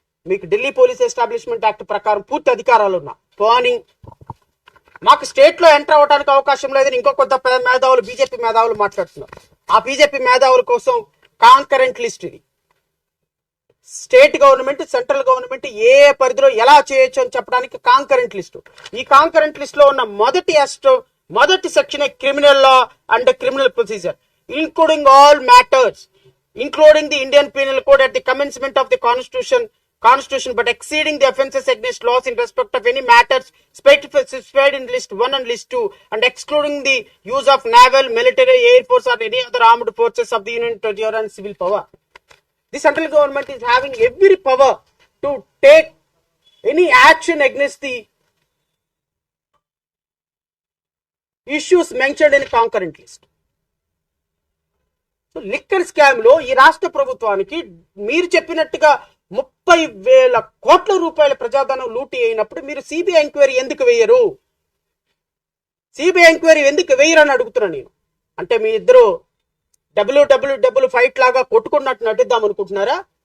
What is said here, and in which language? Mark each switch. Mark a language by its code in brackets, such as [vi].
[te] మీకు Delhi police establishment act ప్రకారం పూర్తి అధికారాలు ఉన్నా పోనీ మాకు స్టేట్ లో ఎంటర్ అవడానికి అవకాశం లేదని ఇంకో కొత్త మేధావులు, బీజేపీ మేధావులు మాట్లాడుతున్నారు. ఆ బీజేపీ మేధావుల కోసం కాంకరెంట్ లిస్ట్ ఇది. స్టేట్ గవర్నమెంట్, సెంట్రల్ గవర్నమెంట్ ఏ పరిధిలో ఎలా చేయొచ్చు అని చెప్పడానికి కాంకరెంట్ లిస్ట్. ఈ కాంకరెంట్ లిస్ట్ లో ఉన్న మొదటి section [en] Criminal law and criminal procedure, including all matters, including the Indian Penal Code at the commencement of the Constitution, but exceeding the offences against laws in respect of any matters specified in list 1 and list 2, and excluding the use of naval, military, air force or any other armed forces of the Union territory and civil power. The central government is having every power to take any action against the issues mentioned in concurrent list. [te] So liquor scam లో ఈ రాష్ట్ర ప్రభుత్వానికి మీరు చెప్పినట్టుగా 30,000 కోట్ల రూపాయల ప్రజాధనం లూటీ అయినప్పుడు మీరు సిబిఐ ఎంక్వైరీ ఎందుకు వేయరు? సిబిఐ ఎంక్వైరీ ఎందుకు వేయరు అని అడుగుతున్నాను నేను. అంటే మీ ఇద్దరు డబ్ల్యూ ఫైట్ లాగా కొట్టుకున్నట్టు నటిద్దాం అనుకుంటున్నారా?